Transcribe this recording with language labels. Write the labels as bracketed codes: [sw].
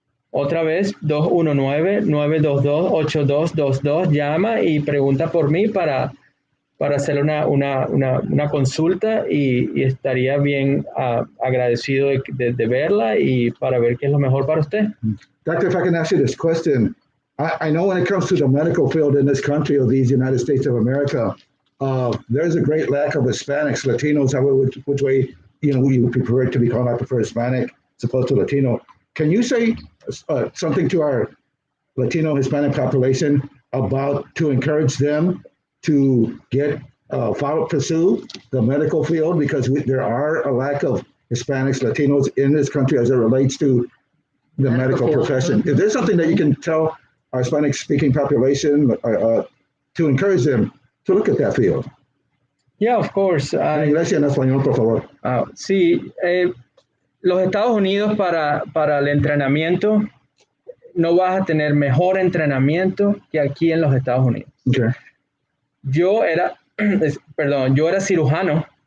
[es] Otra vez, 219-922-8222. Llama y pregunta por mí para hacer una consulta, y estaría bien agradecido de verla y para ver qué es lo mejor para usted. [en] Doctor, if I can ask you this question. I know when it comes to the medical field in this country of these United States of America, there's a great lack of Hispanics, Latinos, which way, you would prefer to be called. I prefer Hispanic as opposed to Latino. Can you say something to our Latino Hispanic population to encourage them to pursue the medical field, because there are a lack of Hispanics, Latinos in this country as it relates to the medical profession. Is there something that you can tell our Hispanic-speaking population to encourage them to look at that field? Yeah, of course. [es] En inglés y en español, por favor. Sí, los Estados Unidos para el entrenamiento, no vas a tener mejor entrenamiento que aquí en los Estados Unidos. [en] Okay. [es] Yo era cirujano.